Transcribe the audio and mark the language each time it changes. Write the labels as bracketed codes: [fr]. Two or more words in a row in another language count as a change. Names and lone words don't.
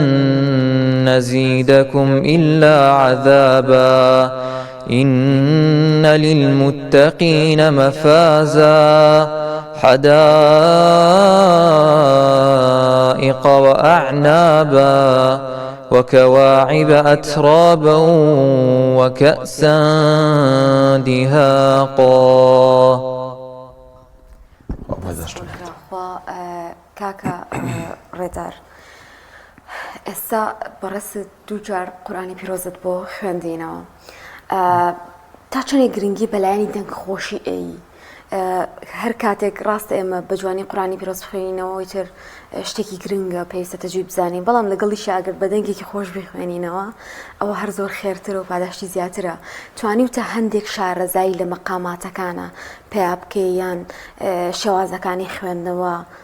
[ar] نزيدكم إلا عذابا إن للمتقين مفازا حدائق وأعنابا وكواعب أترابا وكأسا دهاقا. [ckb] کاکە ڕێدار ئێستا بەڕست دووجار قورآنی پیرۆزت بۆ خوێندینەوە تا چەندێک گرنگی بەلایانی دەنگخۆشی ئەی هەر کاتێک ڕاستە ئێمە بە جوانی قورآنی پیرۆز بخوێنینەوە تر شتێکی گرنگە پێویستە تەجوید بزانین بەڵام لەگەڵی شاگرد بە دەنگێکی خۆش بخوێنینەوە ئەوە هەر زۆر خێرتر و پاداشتی زیاترە توانی وتە هەندێک شارەزایی لە مەقاماتەکانە پێیا بکەی یان شێوازەکانی خوێندنەوە.